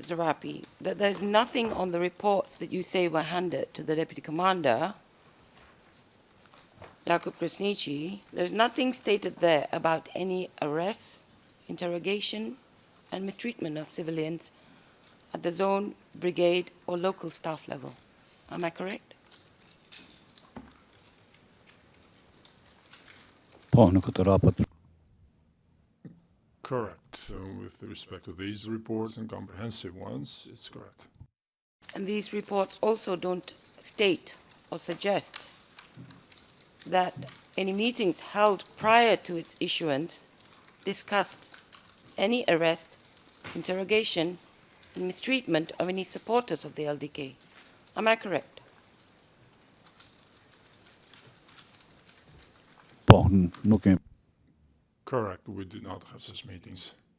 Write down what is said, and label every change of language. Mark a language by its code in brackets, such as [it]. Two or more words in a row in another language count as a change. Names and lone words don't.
[en] Zarapi, that there's nothing on the reports that you say were handed to the Deputy Commander, Jakub Krasniqi, there's nothing stated there about any arrests, interrogation, and mistreatment of civilians at the zone, brigade, or local staff level. Am I correct? [sq] Po, në këtë raport. [en] Correct. With respect to these reports and comprehensive ones, it's correct. And these reports also don't state or suggest that any meetings held prior to its issuance discussed any arrest, interrogation, and mistreatment of any supporters of the LDK. Am I correct? [sq] Po, nuk kemi. [en] Correct. We did not have such meetings.